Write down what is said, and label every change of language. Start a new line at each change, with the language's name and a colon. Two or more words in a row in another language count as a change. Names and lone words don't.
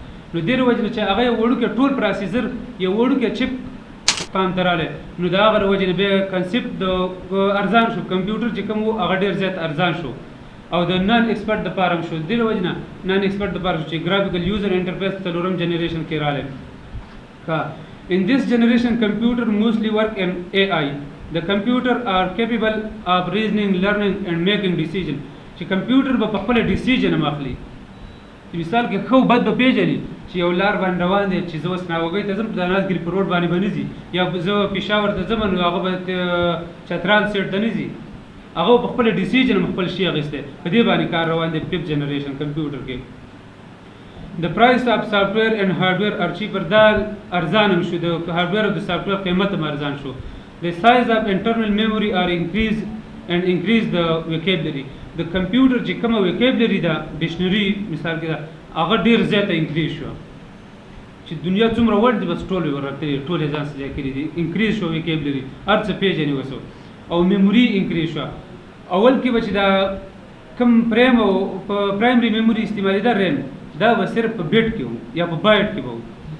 Pashto: نو دې وجې نه چې هغه یو وړوکی ټول پروسیسر یو وړوکی چپ پام ته رالی، نو د هغه وجې نه بیا کنسپټ د ارزان شو، کمپیوټر چې کوم و هغه ډېر زیات ارزان شو او د
English: non expert
Pashto: دپاره هم شو. دې وجې نه
English: non expert
Pashto: دپاره شو چې
English: graphical user interface
Pashto: 4م جنریشن کې رالی.
English: In this generation computer mostly work in AI. The computer are capable of reasoning, learning and making decision.
Pashto: چې کمپیوټر به په خپل ډیسیژن هم اخلي، مثال کې ښه بد به پېژني چې یو لار باندې روان دی چې زه اوس ناوګۍ ته ځم په داناسګري په روډ باندې به نه ځي، یا زه پېښور ته ځم نو هغه به چترال سیټ ته نه ځي، هغه په خپل ډیسیژن هم خپل شي اخیستی. په دې باندې کار روان دی
English: 5th generation
Pashto: کمپیوټر کې.
English: The price of software and hardware are cheaper.
Pashto: دا ارزان هم شو، د هارډویر او د سافټویر قیمت هم ارزان شو.
English: The size of internal memory are increased and increase the vocabulary.
Pashto: د کمپیوټر چې کومه ویکیبلري ده ډکشنري مثال کې ده هغه ډېر زیاته انکریز شو، چې دنیا څومره ورډ دي بس ټول یې ورته ټول یې ځان سره ځای کړي دي، انکریز شو ویکیبلري، هر څه پېژني اوس، او میموري انکریز شو. اول کې به چې دا کوم
English: primary memory
Pashto: استعمالېده ریم دا به صرف په بیټ کې و یا په بایټ کې به و.